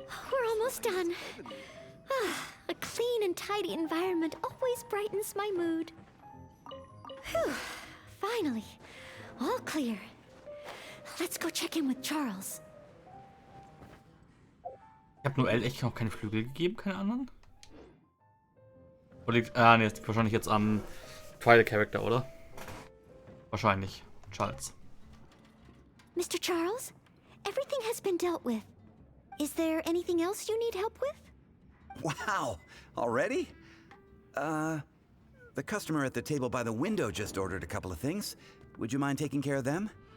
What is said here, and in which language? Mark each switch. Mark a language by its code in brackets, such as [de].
[en] We're almost done. A clean and tidy environment always brightens my mood. Whew, finally, all clear. Let's go check in with Charles. [de] Ich habe Noelle echt noch keine Flügel gegeben, keine anderen? Oder liegt, ne, das liegt wahrscheinlich jetzt am Trial Character, oder? Wahrscheinlich. Charles. [en] Mr. Charles, everything has been dealt with. Is there anything else you need help with? Wow, already? The customer at the table by the window just ordered a couple of things. Would you mind taking care of them?